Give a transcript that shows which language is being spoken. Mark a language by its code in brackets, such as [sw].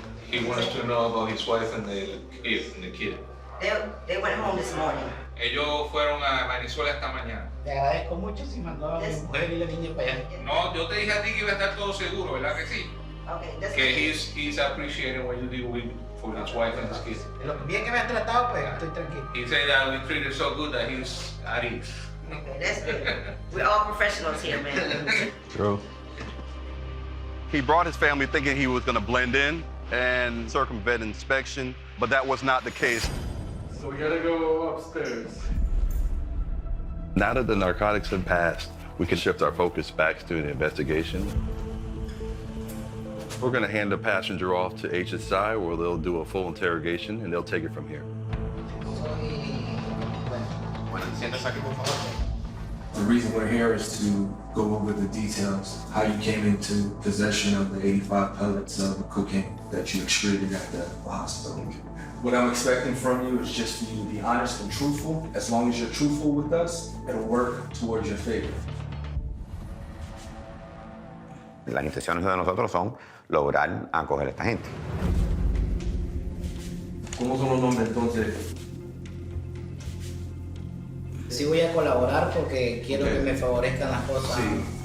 [en] He wants to know about his wife and the kid. They went home this morning. [es] Ellos fueron a Venezuela esta mañana. Le agradezco mucho si mandó a mi mujer y la niña para allá. No, yo te dije a ti que iba a estar todo seguro, ¿verdad que sí? [en] Okay, that's Que he's appreciating what you do with for his wife and his kids. [es] Lo bien que me han tratado, pues estoy tranquilo. [en] He said that we treated so good that he's at ease. Okay, that's good. We're all professionals here, man. True. He brought his family thinking he was going to blend in and circumvent inspection, but that was not the case. So we gotta go upstairs. Now that the narcotics have passed, we can shift our focus back to the investigation. We're going to hand the passenger off to HSI where they'll do a full interrogation and they'll take it from here. The reason we're here is to go over the details, how you came into possession of the 85 pellets of cocaine that you excreted at the hospital. What I'm expecting from you is just for you to be honest and truthful. As long as you're truthful with us, it'll work towards your favor. [es] Las intenciones de nosotros son lograr acoger a esta gente. ¿Cómo son los nombres entonces? Sí voy a colaborar porque quiero que me favorezcan las cosas. Sí.